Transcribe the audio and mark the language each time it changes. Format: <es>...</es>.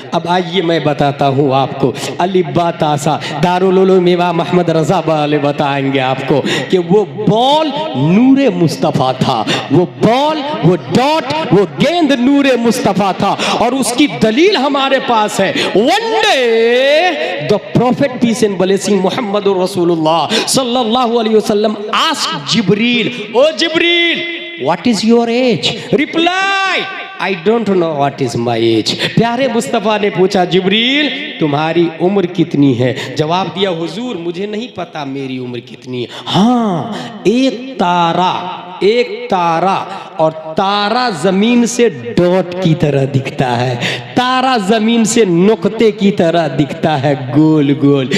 <hi>अब आइए मैं बताता हूँ आपको, अलिफ बा ता सा, दारुल उलूम इमाम अहमद रज़ा वाले बताएंगे आपको कि वो बॉल नूरे मुस्तफ़ा था, वो बॉल, वो डॉट, वो गेंद नूरे मुस्तफ़ा था। और उसकी दलील हमारे पास है।</hi> <en>One day the prophet peace and blessing Muhammad रसूलुल्लाह सल्लल्लाहु अलैहि वसल्लम asked Jibril, O Jibril, what is your age? Reply, I don't know what is my age.</en> <hi>प्यारे मुस्तफ़ा ने पूछा, जिब्रील तुम्हारी उम्र कितनी है? जवाब दिया, हुजूर मुझे नहीं पता मेरी उम्र कितनी है। हाँ, एक तारा, और तारा जमीन से डॉट की तरह दिखता है, तारा जमीन से नुक्ते की तरह दिखता है, गोल गोल।</hi>